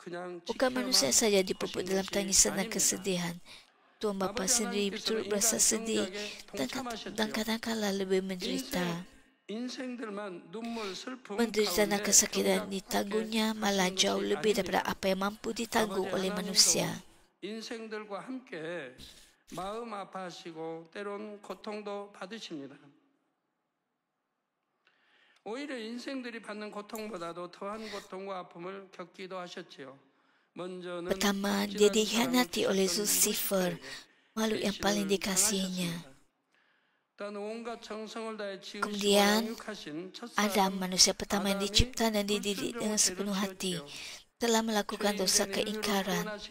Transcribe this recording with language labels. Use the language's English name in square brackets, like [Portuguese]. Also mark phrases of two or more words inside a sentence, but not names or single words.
[Malay] Bukan manusia saja dipupuk dalam tangisan dan kesedihan. Tuhan Bapa sendiri turut berasa sedih dan kadang-kala lebih menderita. Menderita dan kesakitan ditanggungnya malah jauh lebih daripada apa yang mampu ditanggung oleh manusia. [Korean] 인생들과 함께 마음 아파하시고 때론 고통도 받으십니다. 오히려 인생들이 받는 고통보다도 더한 고통과 아픔을 겪기도 하셨지요. 먼저는 [Malay] Pertama, dia dikhianati oleh Lucifer, makhluk yang paling dikasihinya. Kemudian, Adam, manusia pertama yang dicipta dan dididik dengan sepenuh hati, telah melakukan dosa keingkaran.